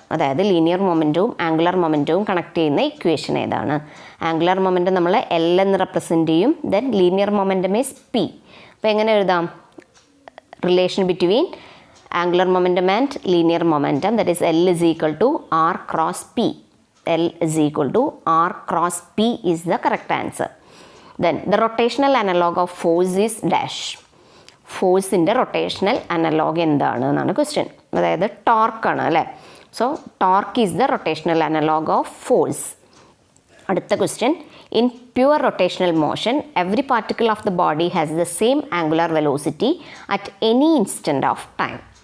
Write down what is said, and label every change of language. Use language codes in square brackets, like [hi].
[ml] അതായത് linear മൊമെൻറ്റവും angular മൊമെൻറ്റവും connect ചെയ്യുന്ന equation ഏതാണ്? [en] Angular momentum നമ്മൾ L എന്ന് represent ചെയ്യും. Then linear momentum is P. [ml] അപ്പോൾ എങ്ങനെ എഴുതാം? [en] Relation between angular momentum and linear momentum, that is L = r×P. L = r×P is the correct answer. Then the rotational analog of force is dash. [ml] ഫോഴ്സിൻ്റെ rotational analogue എന്താണ് എന്നാണ് question. അതായത് ടോർക്കാണ് അല്ലേ? [en] So torque is the rotational analogue of force. [ml] അടുത്ത question, [en] In pure rotational motion every particle of the body has the same angular velocity at any instant of time.